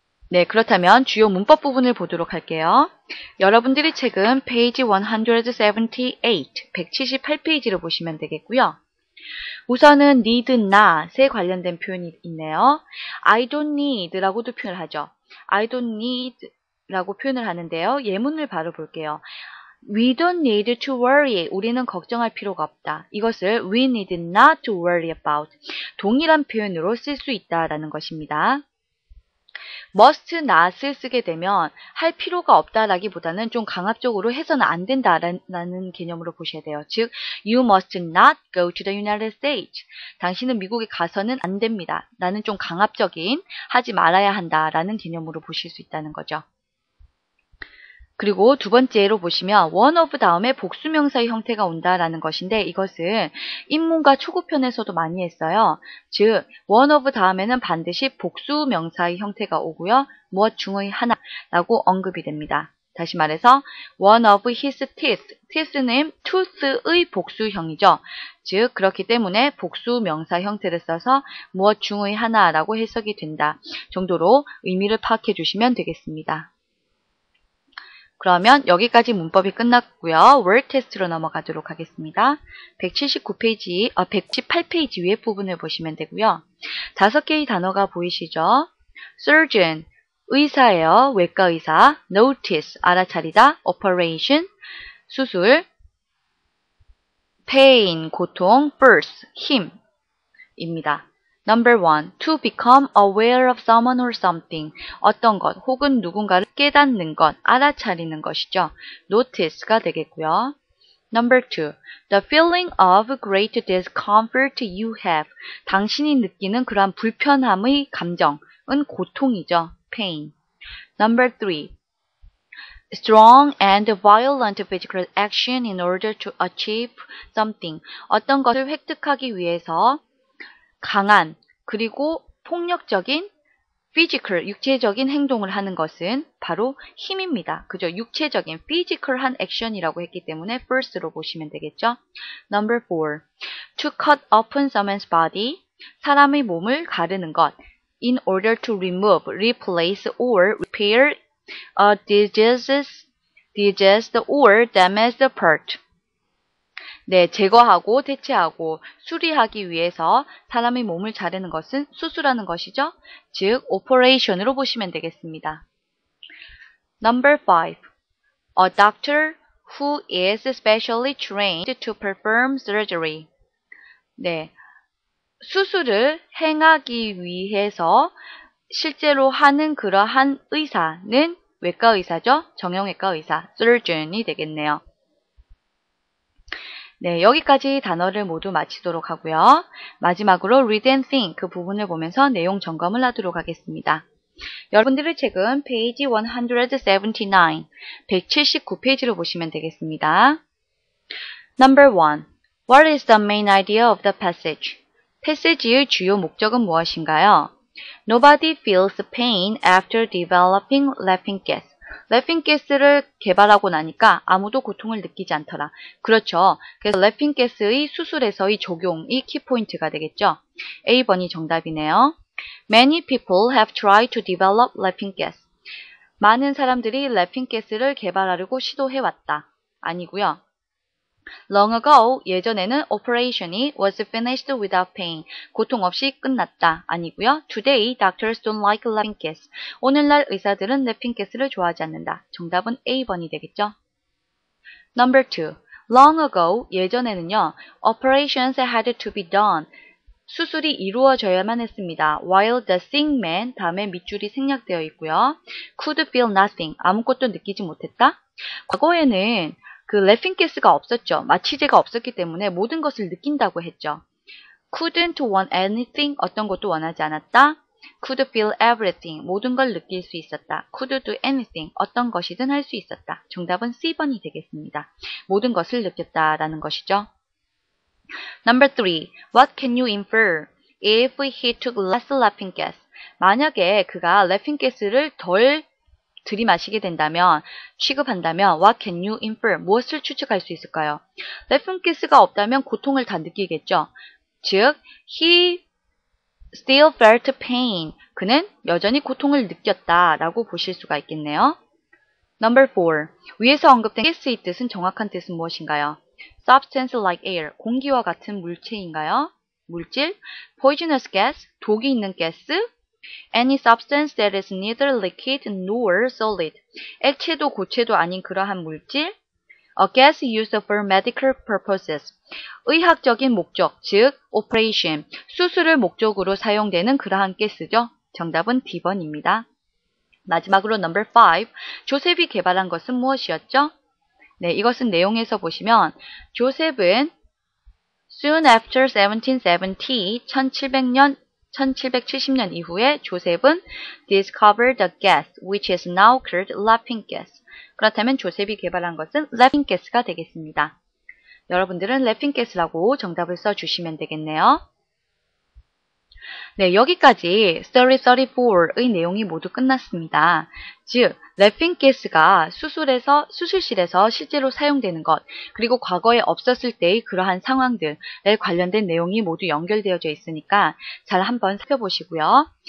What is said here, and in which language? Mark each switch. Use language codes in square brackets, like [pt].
[ko] 네, 그렇다면 주요 문법 부분을 보도록 할게요. 여러분들이 책은 페이지 178, 178페이지를 보시면 되겠고요. 우선은 need not에 관련된 표현이 있네요. [en] I don't need [ko] 라고도 표현을 하죠. I don't need 라고 표현을 하는데요. 예문을 바로 볼게요. [en] We don't need to worry. [ko] 우리는 걱정할 필요가 없다. 이것을 [en] we need not to worry about. [ko] 동일한 표현으로 쓸 수 있다라는 것입니다. must not을 쓰게 되면 할 필요가 없다라기보다는 좀 강압적으로 해서는 안 된다라는 개념으로 보셔야 돼요. 즉, [en] you must not go to the United States. [ko] 당신은 미국에 가서는 안 됩니다. 라는 좀 강압적인 하지 말아야 한다라는 개념으로 보실 수 있다는 거죠. 그리고 두 번째로 보시면 one of 다음에 복수명사의 형태가 온다라는 것인데 이것은 인문과 초급편에서도 많이 했어요. 즉 one of 다음에는 반드시 복수명사의 형태가 오고요. 무엇 중의 하나라고 언급이 됩니다. 다시 말해서 [en] one of his teeth, [ko] teeth는 tooth의 복수형이죠. 즉 그렇기 때문에 복수명사 형태를 써서 무엇 중의 하나라고 해석이 된다 정도로 의미를 파악해 주시면 되겠습니다. 그러면 여기까지 문법이 끝났고요. word 테스트로 넘어가도록 하겠습니다. 178페이지 위에 부분을 보시면 되고요. 5개의 단어가 보이시죠? surgeon, 의사예요. 외과 의사. notice, 알아차리다. operation, 수술. pain, 고통. force, 힘입니다. [en] Number 1. To become aware of someone or something. [ko] 어떤 것 혹은 누군가를 깨닫는 것, 알아차리는 것이죠. Notice가 되겠고요. [en] Number 2. The feeling of great discomfort you have. [ko] 당신이 느끼는 그러한 불편함의 감정은 고통이죠. [en] Pain. Number 3. Strong and violent physical action in order to achieve something. [ko] 어떤 것을 획득하기 위해서 강한 그리고 폭력적인 physical, 육체적인 행동을 하는 것은 바로 힘입니다. 그죠? 육체적인 physical한 action이라고 했기 때문에 force로 보시면 되겠죠. [en] Number 4. To cut open someone's body. [ko] 사람의 몸을 가르는 것. [en] In order to remove, replace, or repair a diseased or damaged part. [ko] 네, 제거하고 대체하고 수리하기 위해서 사람의 몸을 자르는 것은 수술하는 것이죠. 즉, operation으로 보시면 되겠습니다. [en] Number 5. A doctor who is specially trained to perform surgery. [ko] 네, 수술을 행하기 위해서 실제로 하는 그러한 의사는 외과 의사죠. 정형외과 의사, surgeon이 되겠네요. 네, 여기까지 단어를 모두 마치도록 하고요. 마지막으로 read and think 그 부분을 보면서 내용 점검을 하도록 하겠습니다. 여러분들의 책은 페이지 179, 179페이지로 보시면 되겠습니다. [en] Number 1. What is the main idea of the passage? [ko] 패시지의 주요 목적은 무엇인가요? [en] Nobody feels pain after developing laughing gas. [ko] laughing gas를 개발하고 나니까 아무도 고통을 느끼지 않더라. 그렇죠. 그래서 laughing gas의 수술에서의 적용이 키포인트가 되겠죠. A번이 정답이네요. [en] Many people have tried to develop laughing gas. [ko] 많은 사람들이 laughing gas를 개발하려고 시도해왔다. 아니고요. [en] Long ago, [ko] 예전에는 [en] operation이 was finished without pain. [ko] 고통 없이 끝났다. 아니고요. [en] Today, doctors don't like laughing gas. [ko] 오늘날 의사들은 laughing gas를 좋아하지 않는다. 정답은 A번이 되겠죠. [en] Number 2. Long ago, [ko] 예전에는요. [en] Operations had to be done. [ko] 수술이 이루어져야만 했습니다. [en] While the sick man, [ko] 다음에 밑줄이 생략되어 있고요. [en] Could feel nothing. [ko] 아무것도 느끼지 못했다. 과거에는 그 laughing gas가 없었죠. 마취제가 없었기 때문에 모든 것을 느낀다고 했죠. [en] Couldn't want anything. [ko] 어떤 것도 원하지 않았다. [en] Could feel everything. [ko] 모든 걸 느낄 수 있었다. [en] Could do anything. [ko] 어떤 것이든 할 수 있었다. 정답은 C번이 되겠습니다. 모든 것을 느꼈다라는 것이죠. [en] Number 3. What can you infer if he took less laughing gas? [ko] 만약에 그가 laughing gas를 덜 들이마시게 된다면, 취급한다면 [en] what can you infer? [ko] 무엇을 추측할 수 있을까요? laughing gas가 없다면 고통을 다 느끼겠죠. [en] 즉, he still felt pain. [ko] 그는 여전히 고통을 느꼈다라고 보실 수가 있겠네요. [en] Number 4. [ko] 위에서 언급된 gas의 뜻은 정확한 뜻은 무엇인가요? [en] substance like air, [ko] 공기와 같은 물체인가요? 물질. [en] poisonous gas, [ko] 독이 있는 가스. [en] any substance that is neither liquid nor solid, [ko] 액체도 고체도 아닌 그러한 물질. [en] a gas used for medical purposes, [ko] 의학적인 목적, 즉 operation, 수술을 목적으로 사용되는 그러한 가스죠. 정답은 D번입니다. 마지막으로 [en] number 5, [ko] 조셉이 개발한 것은 무엇이었죠? 네, 이것은 내용에서 보시면 조셉은 [en] soon after 1770, [ko] 1770년 이후에 조셉은 [en] discovered the gas, which is now called laughing gas. [ko] 그렇다면 조셉이 개발한 것은 laughing gas가 되겠습니다. 여러분들은 laughing gas라고 정답을 써주시면 되겠네요. 네, 여기까지 34의 내용이 모두 끝났습니다. 즉, laughing gas가 수술실에서 실제로 사용되는 것, 그리고 과거에 없었을 때의 그러한 상황들에 관련된 내용이 모두 연결되어져 있으니까 잘 한번 살펴보시고요.